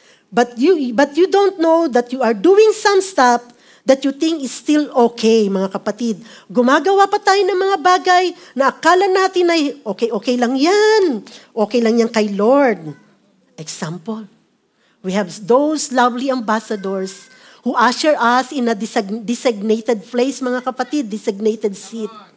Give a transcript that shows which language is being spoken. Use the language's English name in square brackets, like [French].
[English] But you don't know that you are doing some stuff that you think is still okay, [Filipino] mga kapatid. Gumagawa pa tayo ng mga bagay na akala natin ay okay lang yan. Okay lang yan kay Lord. [English] Example, we have those lovely ambassadors who usher us in a designated place, [Filipino] mga kapatid, [English] designated seat.